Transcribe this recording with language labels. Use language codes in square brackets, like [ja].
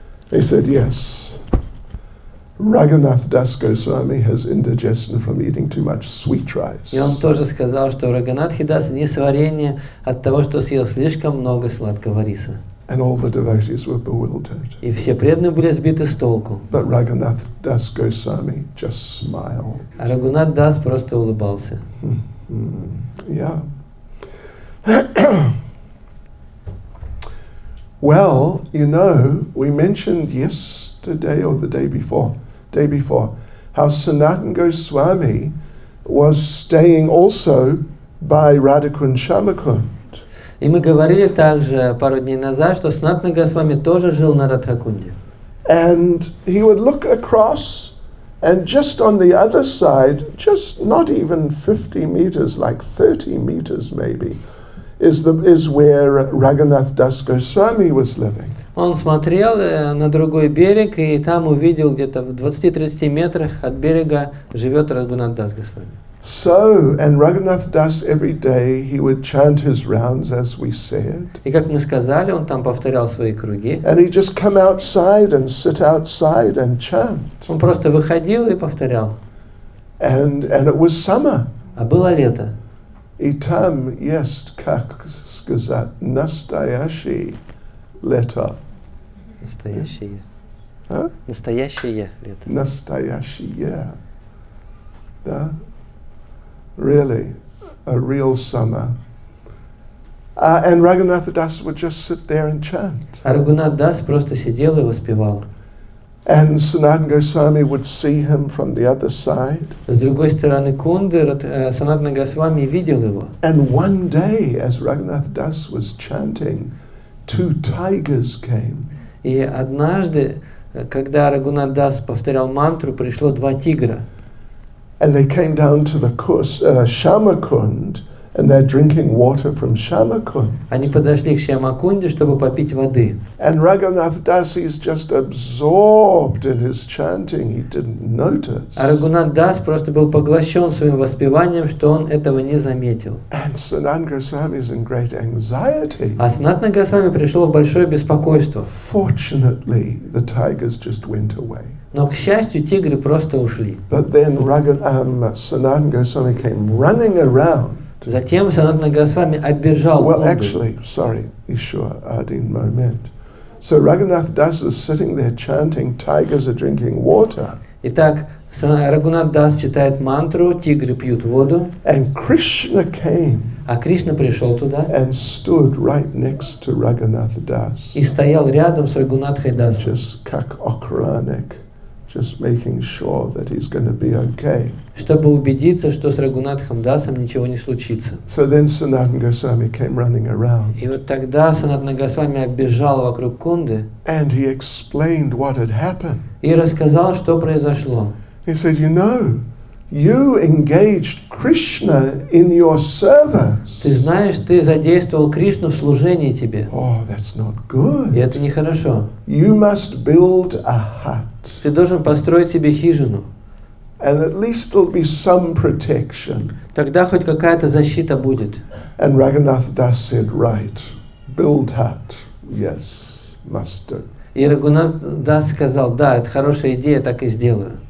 [en] He said, yes, Raghunath Das Goswami has indigestion from eating too much sweet rice. [ru] И он тоже сказал, что у Рагунатхи Даса несварение от того, что съел слишком много сладкого риса. [en] And all the devotees were bewildered. [ru] И все преданные были сбиты с толку. [en] But Raghunath Das Goswami just smiled. [ru] А Рагунат Дас просто улыбался. [en] Yeah. Well, you know, we mentioned yesterday or the day before, how Sanatana Goswami was staying also by Radhakund Shamakund. [ru] И мы говорили также пару дней назад, что Санатана Госвами тоже жил на Радхакунде. [en] And he would look across, and just on the other side, just not even 50 meters, like 30 meters maybe, is where Raghunath Das Goswami was living. [ru] Он смотрел на другой берег, и там увидел где-то в 20-30 метрах от берега живет Рагунат Дас Госвами. [en] So, and Raghunath Das every day he would chant his rounds, as we said. [ru] И как мы сказали, он там повторял свои круги. [en] And he'd just come outside and sit outside and chant. [ru] Он просто выходил и повторял. [en] And it was summer. [ru] А было лето. И там есть, как сказать, настоящее лето. Настоящее. А? Настоящее лето. Настоящее. Да? [en] Really, a real summer. And Raghunath Das would just sit there and chant. [ru] А Рагунат Дас просто сидел и воспевал. [en] And Sanatana Goswami would see him from the other side. [ru] С другой стороны Кунды Санатана Госвами видел его. [en] And one day, as Raghunath Das was chanting, 2 tigers came. [ru] И однажды, когда Рагунат Дас повторял мантру, пришло 2 тигра. [en] And they came down to the Shamakund, and they're drinking water from Shamakund. [ru] Они подошли к Шьямакунде, чтобы попить воды. [en] And Raghunath Das is just absorbed in his chanting. He didn't notice. [ru] А Рагунат Дас просто был поглощен своим воспеванием, что он этого не заметил. [en] And Sanatana Goswami is in great anxiety. [ru] А Санатана Госвами пришел в большое беспокойство. [en] Fortunately, the tigers just went away. [ru] Но, к счастью, тигры просто ушли. [en] But then Sanatana Goswami came running around. [ru] Затем Санатана Госвами оббежал [en] Well, [ru] Кунду. [en] actually, sorry, Ishwar Adin moment. So Raghunath Das is sitting there chanting, tigers are drinking water. [ru] Итак, Рагунат Дас читает мантру, тигры пьют воду, [en] And Krishna came [ru] а Кришна пришел туда [en] and stood right next to Raghunath Das. [ru] и стоял рядом с Рагунатхой Дасом. [en] Just [ru] kak okranik, [en] just making sure that he's going to be okay. [ru] Чтобы убедиться, что с Рагунатхом Дасом ничего не случится. [en] So then Sanatana Goswami came running around. [ru] И вот тогда Санатана Госвами оббежал вокруг Кунды [en] And he explained what had happened. [ru] и рассказал, что произошло. [en] He said, you know, you engaged Krishna in your service. [ru] Ты знаешь, ты задействовал Кришну в служении тебе. [en] Oh, that's not [ru] И [en] good. [ru] это нехорошо. [en] You must build a hut. [ru] Ты должен построить себе хижину. [en] And at least there'll be some protection. [ru] Тогда хоть какая-то защита будет. [en] And Raghunath Das said, right, build hut. Yes, must do. [ru] И Рагунат Дас сказал, да, это хорошая идея, так и сделаю.